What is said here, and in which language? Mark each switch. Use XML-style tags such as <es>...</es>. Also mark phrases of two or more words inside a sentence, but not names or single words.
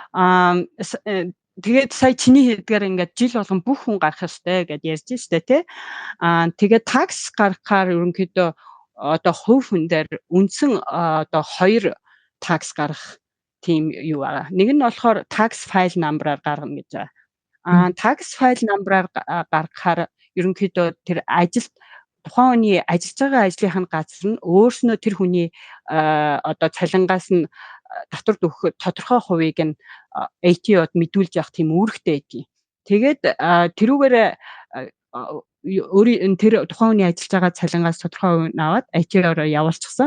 <mn>Тэгээд сая чиний хэлдгээр ингээд жил болгон бүх хүн гарах ёстой гэдээ ярьж штэ тий. Тэгээд такс гаргахаар ерөнхийдөө одоо хувь хүн дээр үндсэн одоо 2 такс гарах тийм юу байгаа. Нэг нь болохоор</mn> <en>tax file number-</en> <mn>аар гаргана гэж байгаа.</mn> <en>Tax file number-</en> <mn>аар гаргахаар ерөнхийдөө тэр тухайн хүний ажиллаж байгаа ажлынхаа газар нь өөрснөө тэр хүний одоо цалингаас нь татвар өгөхөд тодорхой хувийг нь ATO-д мэдүүлж явах тийм үүрэгтэй байдгийг. Тэгээд тэрүүгээр өөрийн тэр тухайн хүний ажиллаж байгаа цалингаас тодорхой хувийг нь аваад ATO-роо явуулчихсан.</mn>